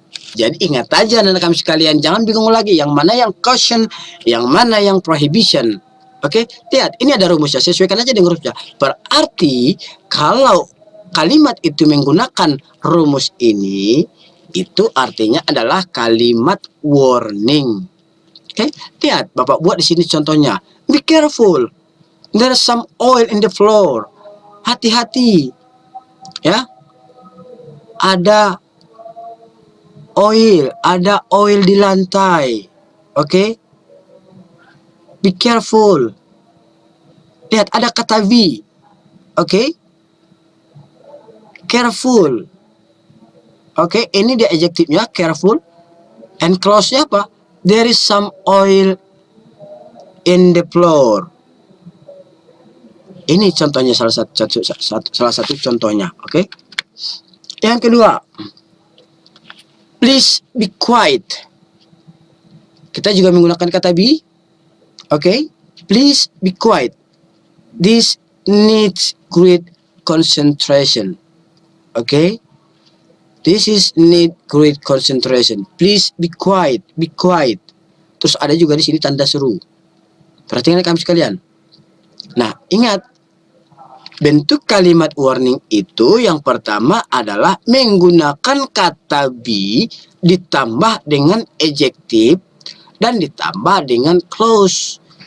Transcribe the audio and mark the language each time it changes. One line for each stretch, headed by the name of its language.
Indonesian: Jadi ingat aja anak kami sekalian, jangan bingung lagi yang mana yang caution, yang mana yang prohibition. Oke, lihat ini ada rumusnya, sesuaikan aja dengan rumusnya. Berarti kalau kalimat itu menggunakan rumus ini, itu artinya adalah kalimat warning. Oke, lihat Bapak buat di sini contohnya.
English: Be careful, there's some oil in the floor.
Indonesian: Hati-hati. Ya, ada oil di lantai. Oke.
English: Be careful.
Indonesian: Lihat ada kata be. Oke. Careful. Oke, ini dia adjektifnya careful. And clause-nya apa?
English: There is some oil in the floor.
Indonesian: Ini contohnya salah satu contohnya, oke? Yang kedua,
English: please be quiet.
Indonesian: Kita juga menggunakan kata be, oke?
English: Please be quiet. This needs great concentration, oke? This is need great concentration. Please be quiet, be quiet.
Indonesian: Terus ada juga di sini tanda seru. Perhatikan kami sekalian. Nah, ingat. Bentuk kalimat warning itu yang pertama adalah menggunakan kata be ditambah dengan adjektif dan ditambah dengan clause.